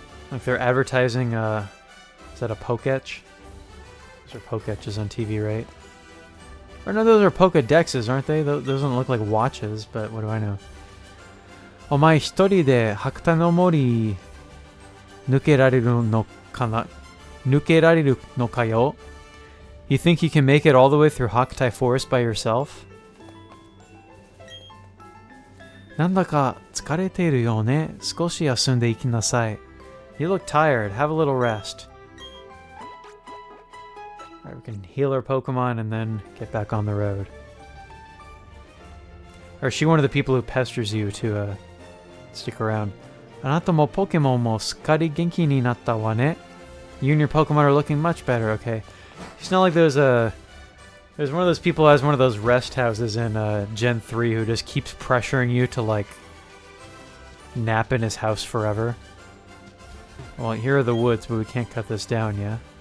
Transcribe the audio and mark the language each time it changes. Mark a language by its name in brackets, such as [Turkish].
[English] Like they're advertising, is that a Poketch? Those are Poketches on TV, right? Or no, those are Pokedexes, aren't they? Those don't look like watches, but what do I know? [Japanese] お前一人で白田の森抜けられるのかな? 抜けられるのかよ? [English] You think you can make it all the way through Hakutai Forest by yourself? [Japanese] なんだか疲れているよね。少し休んでいきなさい. [English] You look tired. Have a little rest. Alright, we can heal our Pokemon and then get back on the road. Or is she one of the people who pesters you to stick around? [Japanese] あなたもポケモンもすっかり元気になったわね. [English] You and your Pokemon are looking much better, okay. It's not like there's one of those people who has one of those rest houses in Gen 3 who just keeps pressuring you to, like, nap in his house forever. Well, here are the woods, but we can't cut this down, yeah?